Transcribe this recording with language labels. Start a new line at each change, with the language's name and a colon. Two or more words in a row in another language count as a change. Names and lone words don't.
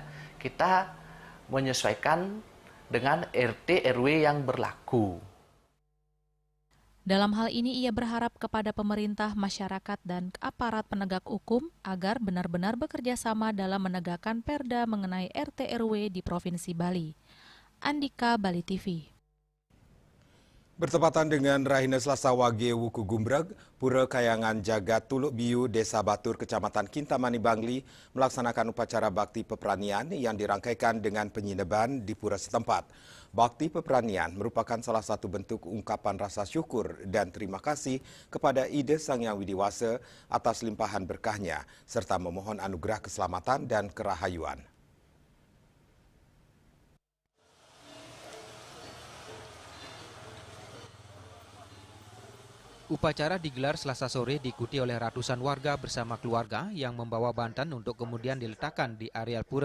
Indonesian: Kita menyesuaikan dengan RT/RW yang berlaku. Dalam hal ini ia berharap kepada pemerintah, masyarakat, dan aparat penegak hukum agar benar-benar bekerja sama dalam menegakkan perda mengenai RT/RW di Provinsi Bali. Andika, Bali TV. Bertepatan dengan Rahina Selasa Wage Wuku Gumbreg, Pura Kayangan Jagat Tuluk Biu, Desa Batur, Kecamatan Kintamani, Bangli melaksanakan upacara bakti peperanian yang dirangkaikan dengan penyineban di pura setempat. Bakti peperanian merupakan salah satu bentuk ungkapan rasa syukur dan terima kasih kepada Ida Sang Hyang Widi Wasa atas limpahan berkahnya, serta memohon anugerah keselamatan dan kerahayuan. Upacara digelar Selasa sore diikuti oleh ratusan warga bersama keluarga yang membawa banten untuk kemudian diletakkan di areal pura.